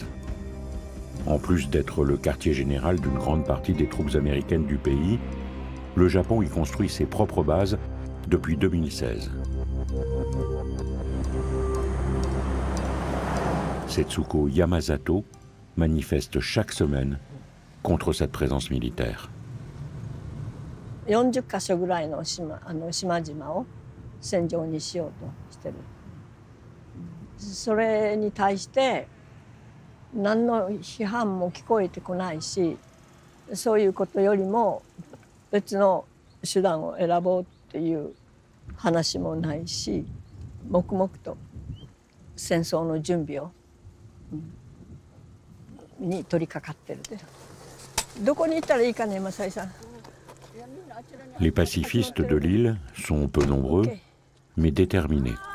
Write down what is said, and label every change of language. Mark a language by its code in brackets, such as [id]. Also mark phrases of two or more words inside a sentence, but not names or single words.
[fr] En plus d'être le quartier général d'une grande partie des troupes américaines du pays, le Japon y construit ses propres bases depuis 2016. Setsuko Yamazato manifeste chaque semaine contre cette présence militaire. [ja] 40 カ所ぐらいの島々を戦場にしようとしてる。それに対して何の批判も聞こえてこないし、そういうことよりも別の手段を選ぼうっていう話もないし、黙々と戦争の準備をに取り掛かってるで。どこに行ったらいいかね、マサイさん。 [fr] Les pacifistes de l'île sont peu nombreux, mais déterminés.